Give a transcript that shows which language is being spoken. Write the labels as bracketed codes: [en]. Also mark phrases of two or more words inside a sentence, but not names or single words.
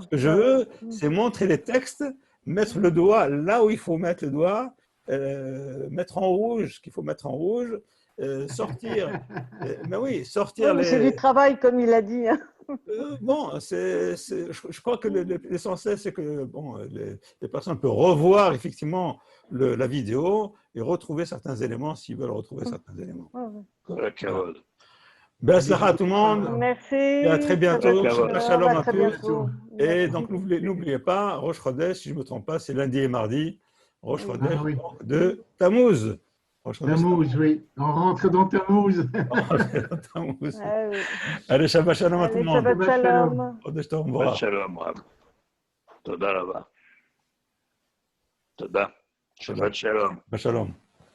[fr] Ce que je veux, c'est montrer les textes, mettre le doigt là où il faut mettre le doigt, mettre en rouge ce qu'il faut mettre en rouge, sortir. Mais oui, sortir oui, c'est les. du travail, comme il a dit, hein. Bon, je crois que l'essentiel, c'est que bon, les personnes peuvent revoir effectivement la vidéo et retrouver certains éléments s'ils veulent retrouver certains éléments. Ouais, ouais. [he] כל הכבוד. [fr] Be'atzlacha à tout le monde. Merci. Et à très bientôt. Shabbat Shalom à très tous. bientôt. Et Merci. donc, n'oubliez pas, Rosh Chodesh, si je ne me trompe pas, c'est lundi et mardi. Rosh Oui. Chodesh Ah oui. de Tammuz. Rosh Chodesh Tammuz, oui. On rentre dans Tammuz. de Tammuz. Ah oui. Allez, [he] שבת שלום [fr] à tout Allez, le monde. [he] Shabbat שבת שלום. shalom. חודש טוב Shabbat Mevorach. שלום, רב. תודה רבה. תודה. שבת שלום. שבת שלום.